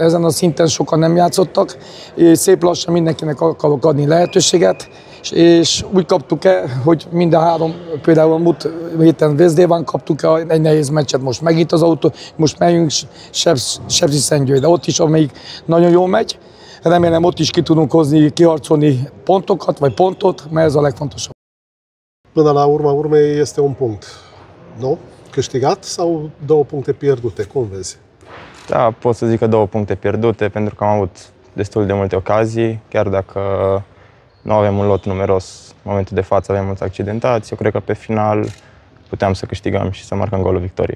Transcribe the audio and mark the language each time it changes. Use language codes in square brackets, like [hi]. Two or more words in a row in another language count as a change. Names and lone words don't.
[hu] Ezen a szinten sokan nem játszottak, és szép lassan mindenkinek akarok adni lehetőséget, és úgy kaptuk el, hogy mind a 3, például a múlt héten Vézdéván kaptuk el egy nehéz meccset, most megint az autó, most megyünk Sepsiszentgyörgyre, de ott is, amelyik nagyon jól megy. Remélem ott is ki tudunk hozni, kiharcolni pontokat, vagy pontot, mert ez a legfontosabb. [ro] Până la urma urmei este un punct, nu? Câștigat sau 2 puncte pierdute? Cum vezi? Da, pot să zic că 2 puncte pierdute, pentru că am avut destul de multe ocazii, chiar dacă nu avem un lot numeros. În momentul de față avem mulți accidentați. Eu cred că pe final puteam să câștigăm și să marcăm golul victoriei.